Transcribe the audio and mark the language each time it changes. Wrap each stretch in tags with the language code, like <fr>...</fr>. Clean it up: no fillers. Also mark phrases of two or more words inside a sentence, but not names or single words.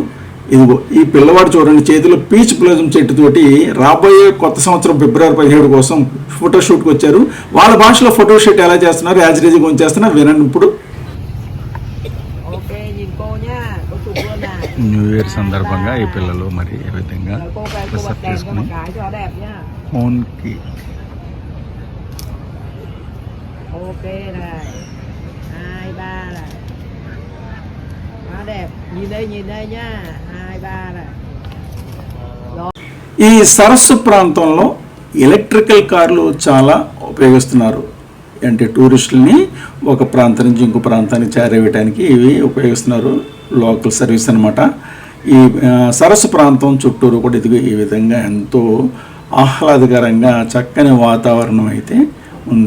<te>ఇదిగో ఈ పిల్లవాడు చూడండి, చేతిలో</te> <en>peach blossom</en> <te>చెట్టుతోటి రాబోయే కొత్త సంవత్సరం ఫిబ్రవరి 17 కోసం ఫోటోషూట్కి వచ్చారు. వాళ్ళ భాషలో ఫోటోషూట్ ఎలా చేస్తున్నారు, యాజ్ రేజ్గా ఉంచేస్తున్నారు వినండి ఇప్పుడు.</te> <en>New Year</en> <te>సందర్భంగా ఈ పిల్లలు మరి ఏ విధంగా డ్రెస్అప్ చేసుకుని ఫోన్కి</te> <vi>Ok này, 2, 3 này, quá đẹp, nhìn đây nhá, 2, 3 này.</vi> <te>ఈ సరస్సు ప్రాంతంలో ఎలక్ట్రికల్ కార్లు చాలా ఉపయోగిస్తున్నారు. అంటే టూరిస్టులని ఒక ప్రాంతం నుంచి ఇంకో ప్రాంతానికి చేరవేయడానికి ఇవి ఉపయోగిస్తున్నారు.</te> <en>local service</en> <te>అన్నమాట. ఈ సరస్సు ప్రాంతం చుట్టూరు కూడా ఇది ఈ విధంగా ఎంతో ఆహ్లాదకరంగా చక్కని వాతావరణం అయితే ఉంది.</te>